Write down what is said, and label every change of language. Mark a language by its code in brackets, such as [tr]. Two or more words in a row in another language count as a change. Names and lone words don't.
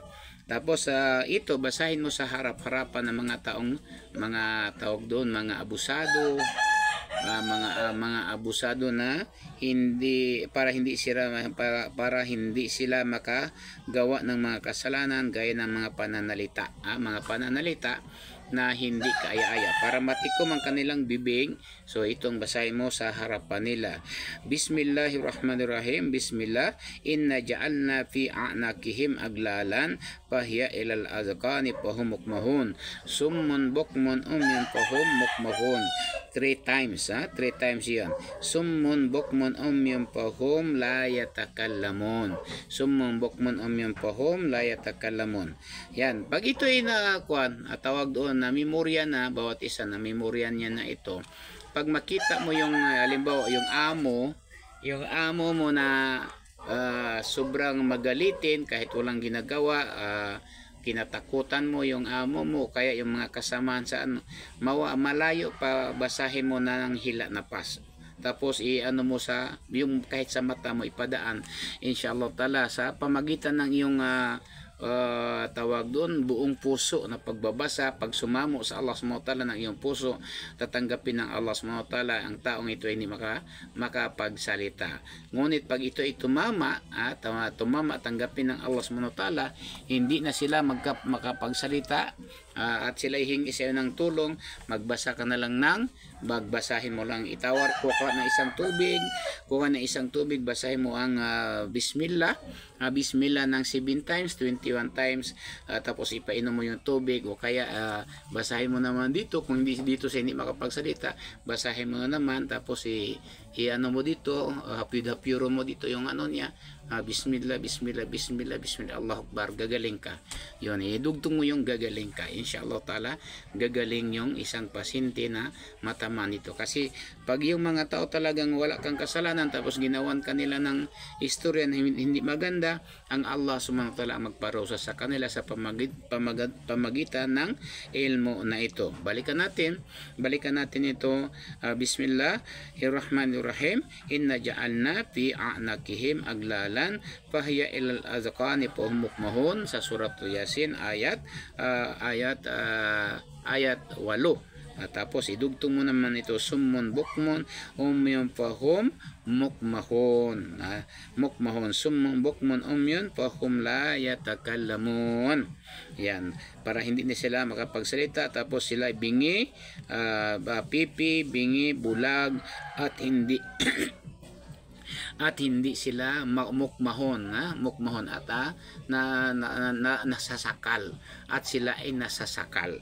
[tl] Tapos ito basahin mo sa harap-harapan ng mga tawag doon, mga abusado, mga abusado na para hindi sila makagawa ng mga kasalanan gaya ng mga pananalita, na hindi kaaya-aya, para matikom ang kanilang bibig. So itong basahin mo sa harapan nila. [ar] بسم الله الرحمن الرحيم. بسم الله. إنا جعلنا في أعناقهم أغلالا فهي إلى الأذقان فهم مقمحون. صم بكم عمي فهم مقمحون. [en] 3 times, 3 times yan. [ar] صم بكم عمي فهم لا يتكلمون. صم بكم عمي فهم لا يتكلمون. [tl] Yan. Pag ito'y tawag doon na memorya na, bawat isa na memorya niya na ito. Pag makita mo yung halimbawa yung amo mo na sobrang magalitin kahit walang ginagawa, kinatakutan mo yung amo mo, kaya yung mga kasamaan sa malayo pa, basahin mo na ng hila na pas. Tapos mo sa yung kahit sa mata mo ipadaan, [ar] إن شاء الله تعالى, [tl] sa pamagitan ng iyong tawag doon, buong puso na pagbabasa, pag sumamo sa [ar] الله سبحانه وتعالى [tl] ng iyong puso, tatanggapin ng [ar] الله سبحانه وتعالى [tl] ang taong ito ay hindi makapagsalita. Ngunit pag ito ay tumama, tanggapin ng [ar] الله سبحانه وتعالى, [tl] hindi na sila makapagsalita, at sila hihingi sa'yo ng tulong, magbasa ka na lang magbasahin mo lang, kuha na isang tubig, basahin mo ang [ar] بسم الله، بسم الله [tl] ng 7 times, 21 times, tapos ipainom mo yung tubig, o kaya basahin mo naman dito, kung dito sa hindi makapagsalita, basahin mo naman, tapos mo dito, hapyuro mo dito yung niya, [ar] بسم الله، بسم الله، بسم الله، بسم الله، الله أكبر, [tl] gagaling ka. Yun, idugtong mo yung gagaling ka, [ar] إن شاء الله تعالى, [tl] gagaling yung isang pasyente na matamaan ito. Kasi pag yung mga tao talagang wala kang kasalanan, tapos ginawan kanila ng istorya na hindi maganda, ang [ar] الله سبحانه وتعالى [tl] magparusa sa kanila sa pamagitan ng ilmu na ito. Balikan natin ito. [ar] بسم الله الرحمن الرحيم. إنا جعلنا في أعناقهم أغلالا فهي إلى الأذقان فهم مقمحون, [tl] sa surat Yasin ayat 8. Tapos idugtong mo naman ito, [ar] صم بكم عمي فهم مقمحون، صم بكم عمي فهم لا يتكلمون. [tl] Yan, para hindi na sila makapagsalita, tapos sila bingi, pipi, bingi, bulag, at hindi at hindi sila mukmahon, mukmahon at nasasakal, at sila ay nasasakal.